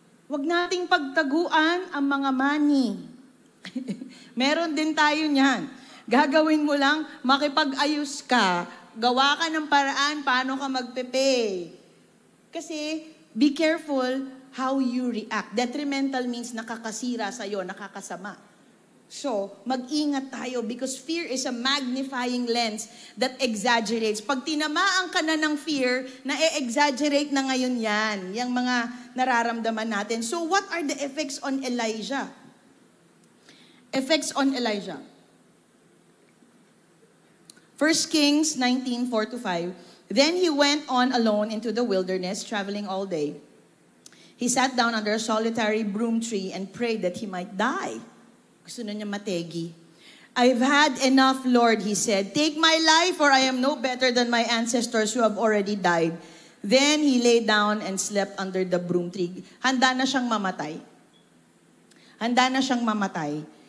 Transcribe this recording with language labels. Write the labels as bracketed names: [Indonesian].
[Filipino] Huwag nating pagtaguan ang mga money. Meron din tayo niyan. Gagawin mo lang, makipag-ayos ka, gawa ka ng paraan paano ka magpe-pay. [English] Kasi, be careful how you react. Detrimental means [Filipino] nakakasira sa'yo, nakakasama. [English] So, [Filipino] mag-ingat tayo [English] because fear is a magnifying lens that exaggerates. [Filipino] Pag tinamaan ka na ng fear, na-exaggerate na ngayon yan. Yung mga nararamdaman natin. [English] So, what are the effects on Elijah? Effects on Elijah. 1 Kings 19:4-5. Then he went on alone into the wilderness, traveling all day. He sat down under a solitary broom tree and prayed that he might die. [Filipino] Gusto na niya mategi. [English] I've had enough, Lord, he said. Take my life, for I am no better than my ancestors who have already died. Then he lay down and slept under the broom tree. [Filipino] Handa na siyang mamatay. Handa na siyang mamatay.